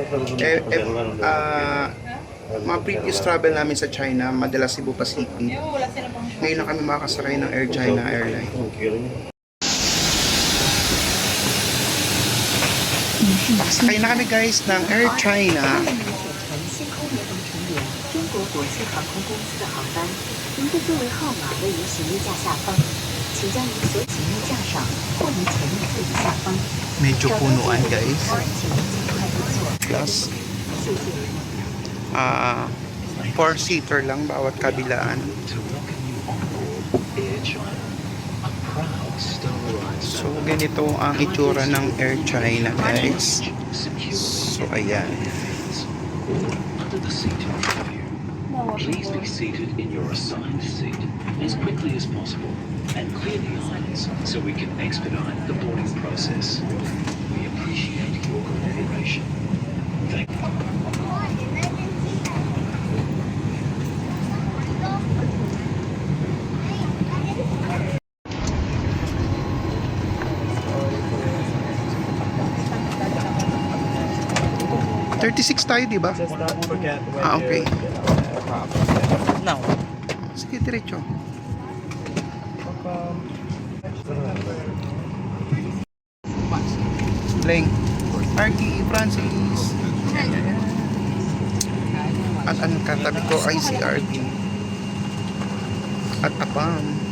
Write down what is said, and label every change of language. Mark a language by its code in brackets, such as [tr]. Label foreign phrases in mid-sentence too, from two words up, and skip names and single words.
[tl] Mga [en] previous travel [tl] namin sa China, madalas Cebu Pacific. Ngayon na kami makakasakay ng Air China Airline. Pasakay na kami guys ng Air China. [zh] 星空联盟成员中国国际航空公司的航班，您的座位号码位于行李架下方，请将您所行李架上或您前面座椅下方。 [tl] Medyo punuan guys. [zh] 请您尽快入座。 Plus 谢谢。 [tl] 4-seater lang bawat kabilaan. So ganito ang itsura ng Air China guys. So ayan. [en] Under the seat in front of you. Please be seated in your assigned seat as quickly as possible and clear the aisles so we can expedite the boarding process. We appreciate your cooperation. Thank you. [tl] $36 tayo, di ba? [en] Just don't forget when Okay. Now. [tl] Sige, diretso. Leng, Arky, Francis. At ang katabi ko ay si RP. At Apam.